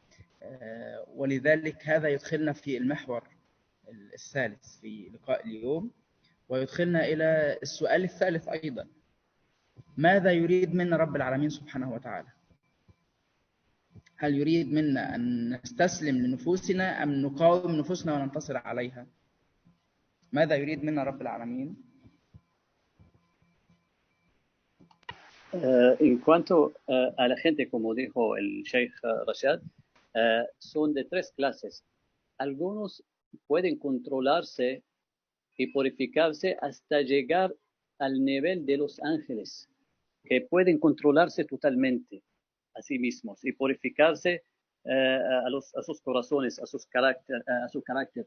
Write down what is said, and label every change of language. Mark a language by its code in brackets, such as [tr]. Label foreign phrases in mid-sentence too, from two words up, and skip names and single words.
[ar] ولذلك هذا يدخلنا في المحور الثالث في لقاء اليوم، ويدخلنا إلى السؤال الثالث أيضا: ماذا يريد منا رب العالمين سبحانه وتعالى؟ هل يريد منا أن نستسلم لنفوسنا أم نقاوم نفوسنا وننتصر عليها؟ ماذا يريد منا رب العالمين؟ [es] En cuanto a la gente, como dijo el Sheikh Rashad, son de tres clases. Algunos pueden controlarse y purificarse hasta llegar al nivel de los ángeles, que pueden controlarse totalmente a sí mismos y purificarse a sus corazones, a su carácter.